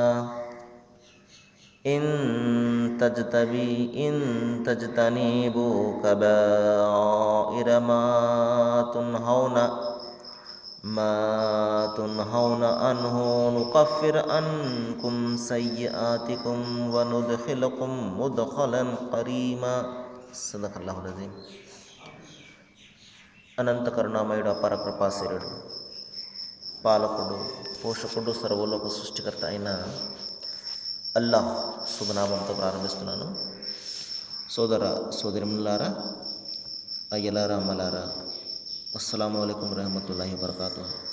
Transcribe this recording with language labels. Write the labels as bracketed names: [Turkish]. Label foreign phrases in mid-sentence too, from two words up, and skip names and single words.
[Arabic] إن تجتنبوا كبائر تنهون عنه نكفر عنكم سيئاتكم وندخلكم مدخلا كريما. صدق الله العظيم. [Telugu] అనంత కరుణామయుడు, అపార కృపాశీలుడు, పాలకుడు, పోషకుడు, సర్వలోక సృష్టికర్త అయిన అల్లాహ్ శుభనామంతో ప్రారంభిస్తున్నాను. సోదర సోదరిములారా, అయ్యలారా, అమ్మలారా, [Arabic] السلام عليكم رحمة الله وبركاته.